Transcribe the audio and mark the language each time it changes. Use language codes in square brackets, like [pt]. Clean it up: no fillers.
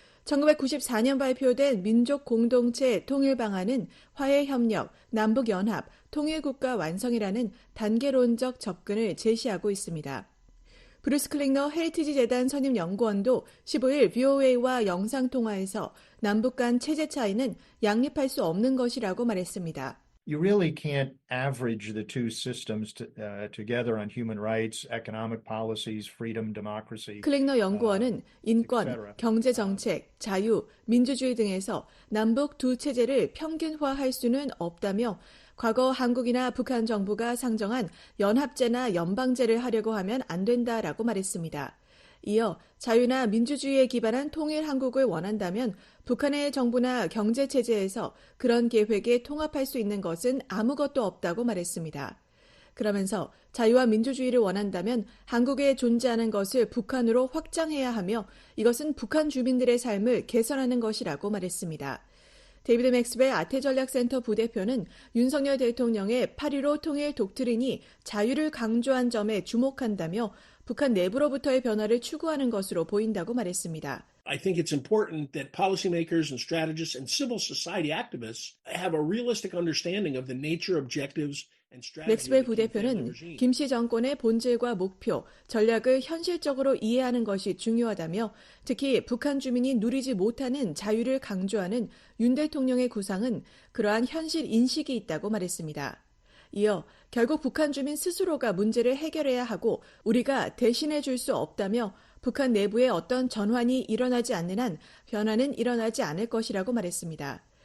[ko] 1994년 발표된 민족 공동체 통일 방안은 화해협력, 남북연합, 통일국가 완성이라는 단계론적 접근을 제시하고 있습니다. 브루스 클링너 헤리티지 재단 선임 연구원도 15일 VOA와 영상통화에서 남북 간 체제 차이는 양립할 수 없는 것이라고 말했습니다. [en] You really can't average the two systems together on human rights, economic policies, freedom, democracy. [ko] 클링너 연구원은 인권, 경제정책, 자유, 민주주의 등에서 남북 두 체제를 평균화할 수는 없다며 과거 한국이나 북한 정부가 상정한 연합제나 연방제를 하려고 하면 안 된다라고 말했습니다. 이어 자유나 민주주의에 기반한 통일 한국을 원한다면 북한의 정부나 경제체제에서 그런 계획에 통합할 수 있는 것은 아무것도 없다고 말했습니다. 그러면서 자유와 민주주의를 원한다면 한국에 존재하는 것을 북한으로 확장해야 하며 이것은 북한 주민들의 삶을 개선하는 것이라고 말했습니다. 데이비드 맥스웰 아태전략센터 부대표는 윤석열 대통령의 8.15 통일 독트린이 자유를 강조한 점에 주목한다며 북한 내부로부터의 변화를 추구하는 것으로 보인다고 말했습니다. [en] I think it's important that policymakers and strategists and civil society activists have a realistic understanding of the nature, objectives, and strategy. [ko] 맥스웰 부대표는 김씨 정권의 본질과 목표, 전략을 현실적으로 이해하는 것이 중요하다며 특히 북한 주민이 누리지 못하는 자유를 강조하는 윤 대통령의 구상은 그러한 현실 인식이 있다고 말했습니다. 이어 결국 북한 주민 스스로가 문제를 해결해야 하고 우리가 대신해 줄 수 없다며 북한 내부에 어떤 전환이 일어나지 않는 한 변화는 일어나지 않을 것이라고 말했습니다.